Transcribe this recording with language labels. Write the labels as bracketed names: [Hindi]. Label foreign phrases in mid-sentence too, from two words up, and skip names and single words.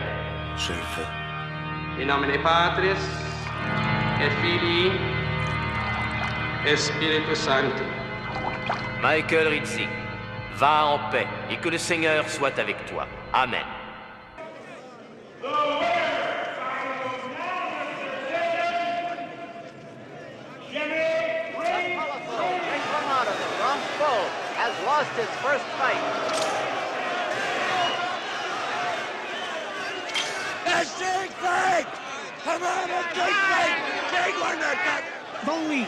[French] Je le veux. [Latin] In nomine Patris, et Filii, et Spiritus Sancti. [French] Michael Rizzi, va en paix et que le Seigneur soit avec toi. Amen. [English] Has lost his first fight. Don't leave.